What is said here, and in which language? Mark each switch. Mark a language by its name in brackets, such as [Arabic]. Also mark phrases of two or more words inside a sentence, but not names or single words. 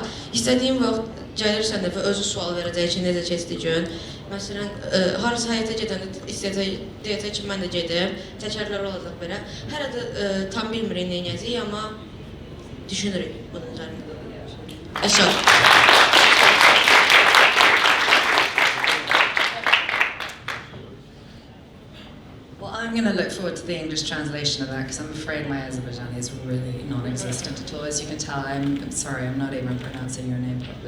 [Azerbaijani] İstədiyin vaxt gəlirsən də və özü sual verəcək ki, necə keçdi gün. Məsələn, harasa həyətə gedəndə istəyəcək, deyəcək ki, mən də gedim, təkərlər olacaq belə. Hələ də tam bilmirik nə edəcəyik, amma düşünürük bunun üzərində. [English] Well, I'm going to look forward to the English translation of that, because I'm afraid my Azerbaijani is really non-existent at all. As you can tell, I'm sorry, I'm not even pronouncing your name properly.